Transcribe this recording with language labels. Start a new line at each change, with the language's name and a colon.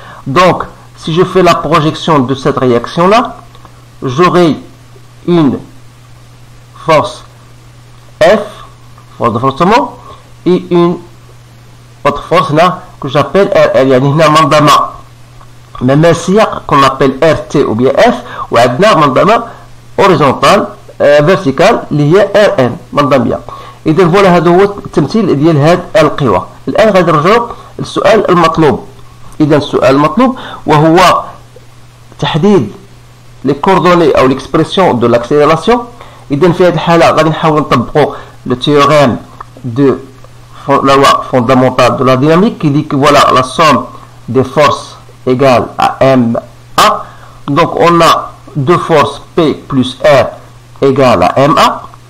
French: Donc, si je fais la projection de cette réaction-là, j'aurai une force F, force de frottement, et une autre force là que j'appelle RL,
Arabic: يعني هنا منظمة مماسية
French: qu'on appelle RT ou bien F,
Arabic: وعندنا منظمة
French: horizontal vertical
Arabic: اللي هي RN منظمية. إذا فوالا هذا هو التمثيل ديال هاد القوى. الآن غادي نرجعو للسؤال المطلوب. إذا السؤال المطلوب وهو تحديد
French: les coordonnées
Arabic: أو
French: l'expression de l'accélération.
Arabic: إذا في هذه الحالة غادي نحاول نطبقوا
French: le théorème de la loi fondamentale de la dynamique qui dit que voilà la somme des forces égale à MA. Donc on a deux forces P plus R égale à MA.